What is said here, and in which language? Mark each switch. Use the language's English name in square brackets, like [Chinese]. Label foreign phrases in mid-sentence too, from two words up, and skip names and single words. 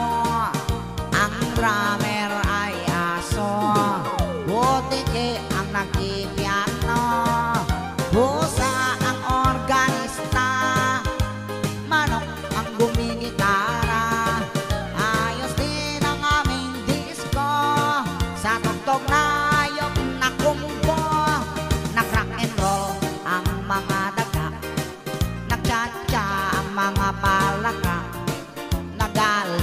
[Filipino] Ang drummer ay aso, butike ang nagpipiano, busa ang organista, manok ang gumigitara. Ayos din ang aming disco, sa tugtog na hayop na kumbo. Nag- [English] rock and roll [Filipino] ang mga daga, nag-cha-cha ang mga palaka,